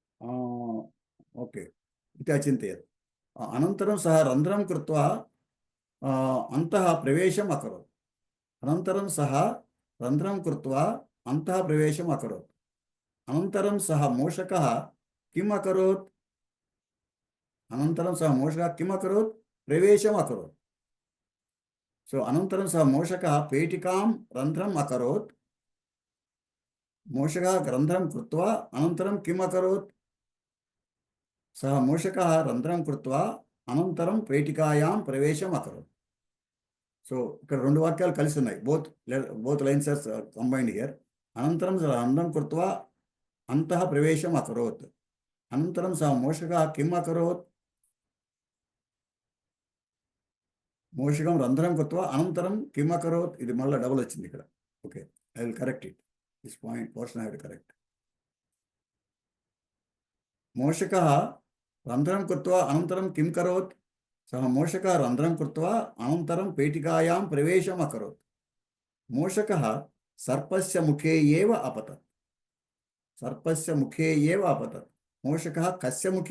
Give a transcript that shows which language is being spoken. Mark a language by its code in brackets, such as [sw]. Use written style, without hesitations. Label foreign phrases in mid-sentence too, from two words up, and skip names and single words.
[sa] ओके इति अचिन्तयत् अनन्तरं सः रन्ध्रं कृत्वा अन्तः प्रवेशम् अकरोत् अनन्तरं सः रन्ध्रं कृत्वा अन्तः प्रवेशम् अकरोत् अनन्तरं सः मूषकः किम् अकरोत् अनन्तरं सः मूषकः किम् अकरोत् प्रवेशम् अकरोत् सो अनन्तरं सः मूषकः पेटिकां रन्ध्रम् अकरोत् मूषकः रन्ध्रं कृत्वा अनन्तरं किम् अकरोत् सः मूषकः रन्ध्रं कृत्वा अनन्तरं पेटिकायां प्रवेशम् अकरोत् [te] సో ఇక్కడ రెండు వాక్యాలు కలిసి ఉన్నాయి [en] both lines are combined here [sa] అనంతరం సः रन्ध्रं कृत्वा अन्तः प्रवेशम् अकरोत् अनन्तरं सः मूषकः किम् अकरोत् मूषकं रन्ध्रं कृत्वा अनन्तरं किम् अकरोत् [te] ఇది మళ్ళీ డబుల్ వచ్చింది ఇక్కడ ఓకే [en] I will correct it this portion I have to correct [sa] मूषकः रन्ध्रं कृत्वा अनन्तरं किं करोत् सः मूषकः रन्ध्रं कृत्वा अनन्तरं पेटिकायां प्रवेशम् अकरोत् मूषकः सर्पस्य मुखे एव अपतत् सर्पस्य मुखे एव अपतत् मूषकः कस्य मुखे